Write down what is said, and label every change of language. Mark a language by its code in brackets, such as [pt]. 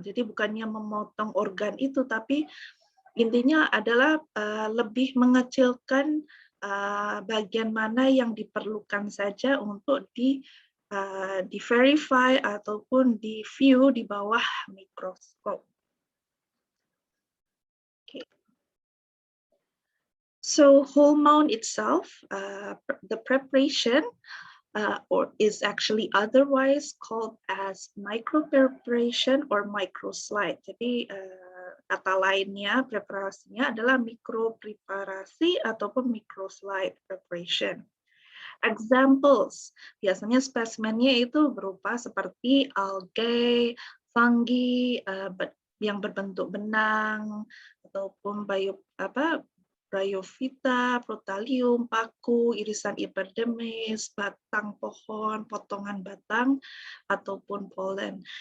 [id] Jadi bukannya memotong organ itu, tapi intinya adalah lebih mengecilkan bagian mana yang diperlukan saja untuk di-verify ataupun di-view di bawah mikroskop. [en] Okay. So whole mount itself, the preparation is actually otherwise called as micropreparation or microslide. [id] Jadi kata lainnya preparasinya adalah mikropreparasi ataupun microslide preparation. Examples, biasanya spesimennya itu berupa seperti algae, fungi yang berbentuk benang ataupun bryophyta, protalium, paku, irisan epidermis, batang pohon, potongan batang, ataupun polen.